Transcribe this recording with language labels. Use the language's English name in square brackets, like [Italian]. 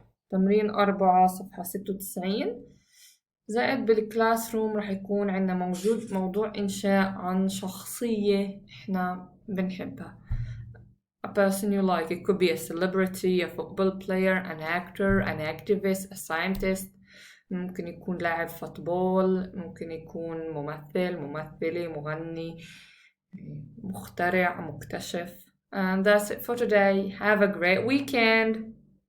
[Arabic] تمرين 4 صفحة 96. زائد بالكلاس روم رح يكون عنا موجود موضوع إنشاء عن شخصية إحنا بنحبها. [English] A person you like. It could be a celebrity, a football player, an actor, an activist, a scientist. [Arabic] ممكن يكون لاعب فوتبول، ممكن يكون ممثلة، مغني، مخترع، مكتشف. [English] And that's it for today. Have a great weekend.